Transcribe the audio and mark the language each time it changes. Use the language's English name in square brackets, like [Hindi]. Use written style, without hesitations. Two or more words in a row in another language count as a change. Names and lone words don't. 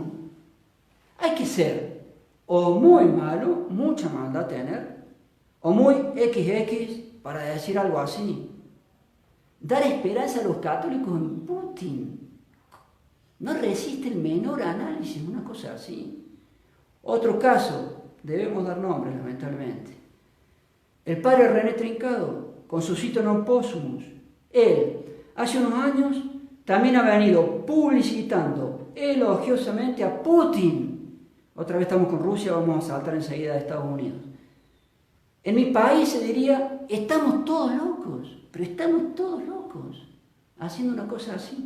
[Spanish] Hay que ser o muy malo, mucha maldad tener, o muy XX para decir algo así. Dar esperanza a los católicos en Putin no resiste el menor análisis, una cosa así. Otro caso, debemos dar nombres lamentablemente. El padre René Trincado, con su cito non possumus, él hace unos años también ha venido publicitando elogiosamente a Putin. Otra vez estamos con Rusia, vamos a saltar enseguida de Estados Unidos. En mi país se diría, estamos todos locos, pero estamos todos locos haciendo una cosa así.